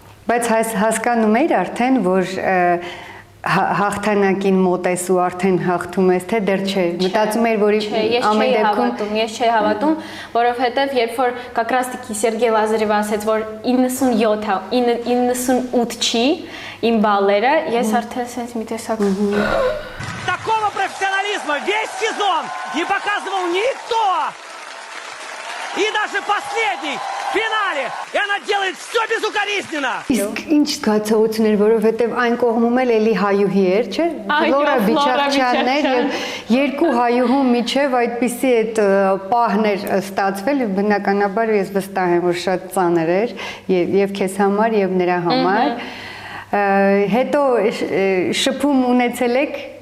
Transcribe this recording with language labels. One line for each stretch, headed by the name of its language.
Armenian: Բայց հասկանում էիր արդեն, որ հաղթանակին մոտ ես ու արդեն հաղթում ես, թե դեռ չէ։ Մտածում էիր, որ ամեն դեպքում ես չէի հավատում, որովհետև երբ որ
Russian: как раз-таки
Armenian: Սերգեյ Լազարևը ասաց, որ 98 չի իմ բալերը, ես արդեն sense մի տեսակ
Russian: Такого профессионализма весь сезон не показывал никто! И даже последний в финале! И она делает все безукоризненно!
Armenian: Իսկ ինչ զգացողություն էր, որովհետև այն կողմում էլի հայուհի էր, չէ՞։ Ֆլորա Բիչախչյանն էր եւ երկու հայուհու միջև այդպիսի այդ պահն էր ստացվել, բնականաբար ես վստահ եմ, որ շատ ծանր էր եւ քեզ համար եւ նրա համար։ Հետո շփում ունեցել եք։